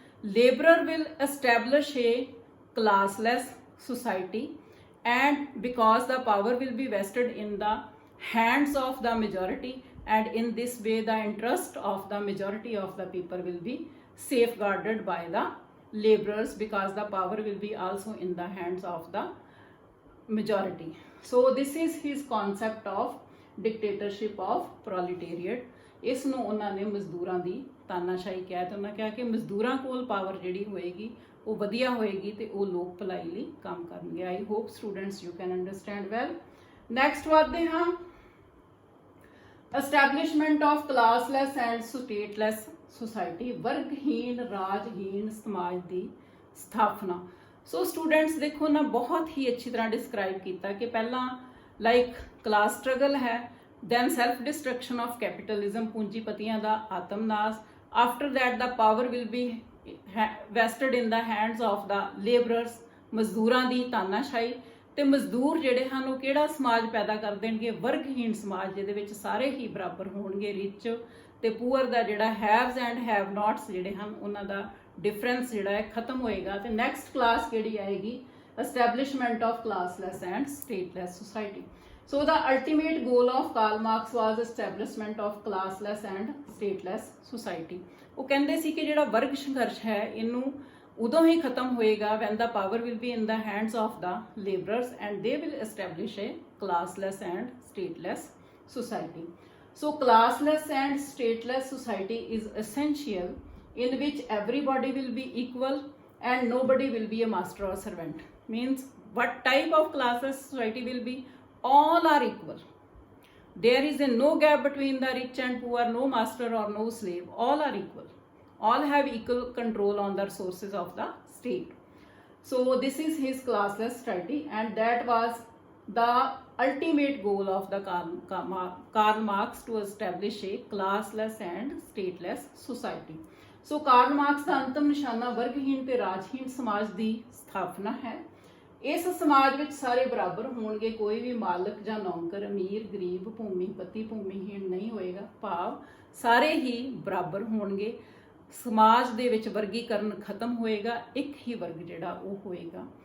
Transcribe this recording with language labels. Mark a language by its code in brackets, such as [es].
[en] laborer will establish a classless society, and because the power will be vested in the hands of the majority, and in this way the interest of the majority of the people will be safeguarded by the laborers, because the power will be also in the hands of the majority. So this is his concept of dictatorship of proletariat. [pa] ਇਸ ਨੂੰ ਉਹਨਾਂ ਨੇ ਮਜ਼ਦੂਰਾਂ ਦੀ ਤਾਨਾਸ਼ਾਹੀ ਕਿਹਾ, ਤੇ ਉਹਨਾਂ ਕਿਹਾ ਕਿ ਮਜ਼ਦੂਰਾਂ ਕੋਲ ਪਾਵਰ ਜਿਹੜੀ ਹੋਏਗੀ ਉਹ ਵਧੀਆ ਹੋਏਗੀ ਤੇ ਉਹ ਲੋਕ ਭਲਾਈ ਲਈ ਕੰਮ ਕਰਨਗੇ। [en] I hope students you can understand well. Next [pa] ਵਧਦੇ ਹਾਂ, [en] establishment of classless and stateless society, [pa] ਵਰਗਹੀਣ ਰਾਜਹੀਣ ਸਮਾਜ ਦੀ ਸਥਾਪਨਾ। ਸੋ ਸਟੂਡੈਂਟਸ ਦੇਖੋ ਨਾ, ਬਹੁਤ ਹੀ ਅੱਛੀ ਤਰ੍ਹਾਂ ਡਿਸਕ੍ਰਾਈਬ ਕੀਤਾ ਕਿ ਪਹਿਲਾਂ ਲਾਈਕ ਕਲਾਸ ਸਟਰਗਲ ਹੈ, [en] then self destruction of capitalism, [pa] ਪੂੰਜੀਪਤੀਆਂ ਦਾ ਆਤਮਨਾਸ਼, [en] after that the power will be vested in the hands of the laborers, [pa] ਮਜ਼ਦੂਰਾਂ ਦੀ ਤਾਨਾਸ਼ਾਹੀ, ਤੇ ਮਜ਼ਦੂਰ ਜਿਹੜੇ ਹਨ ਉਹ ਕਿਹੜਾ ਸਮਾਜ ਪੈਦਾ ਕਰ ਦੇਣਗੇ, ਵਰਗਹੀਣ ਸਮਾਜ, ਜਿਹਦੇ ਵਿੱਚ ਸਾਰੇ ਹੀ ਬਰਾਬਰ ਹੋਣਗੇ, ਰਿਚ ਤੇ ਪੂਅਰ ਦਾ ਜਿਹੜਾ ਹੈਵਸ ਐਂਡ ਹੈਵ ਨਾਟਸ ਜਿਹੜੇ ਹਨ ਉਹਨਾਂ ਦਾ ਡਿਫਰੈਂਸ ਜਿਹੜਾ ਹੈ ਖਤਮ ਹੋਏਗਾ। ਤੇ [en] next class [pa] ਕਿਹੜੀ ਆਏਗੀ, [en] Establishment of classless and stateless society. So the ultimate goal of Karl Marx was establishment of classless and stateless society. [pa] ਉਹ ਕਹਿੰਦੇ ਸੀ ਕਿ ਜਿਹੜਾ ਵਰਗ ਸੰਘਰਸ਼ ਹੈ ਇਹਨੂੰ ਉਦੋਂ ਹੀ ਖਤਮ ਹੋਏਗਾ [en] when the power will be in the hands of the laborers and they will establish a classless and stateless society. So classless and stateless society is essential, in which everybody will be equal and nobody will be a master or servant. Means what type of classless society will be? All are equal. There is a no gap between the rich and poor, no master or no slave. All are equal. All have equal control on the resources of the state. So this is his classless society, and that was the ultimate goal of the Karl Marx, to establish a classless and stateless society. [pa] So Karl Marx ਦਾ ਅੰਤਮ ਨਿਸ਼ਾਨਾ ਵਰਗਹੀਣ ਤੇ ਰਾਜਹੀਣ ਸਮਾਜ ਦੀ ਸਥਾਪਨਾ ਹੈ। ਇਸ ਸਮਾਜ ਵਿੱਚ ਸਾਰੇ ਬਰਾਬਰ ਹੋਣਗੇ, ਕੋਈ ਵੀ ਮਾਲਕ ਜਾਂ ਨੌਕਰ, ਅਮੀਰ ਗਰੀਬ, ਭੂਮੀਪਤੀ ਭੂਮੀਹੀਣ ਨਹੀਂ ਹੋਏਗਾ, ਭਾਵ ਸਾਰੇ ਹੀ ਬਰਾਬਰ ਹੋਣਗੇ। ਸਮਾਜ ਦੇ ਵਿੱਚ ਵਰਗੀਕਰਨ ਖਤਮ ਹੋਏਗਾ, ਇੱਕ ਹੀ ਵਰਗ ਜਿਹੜਾ ਉਹ ਹੋਏਗਾ।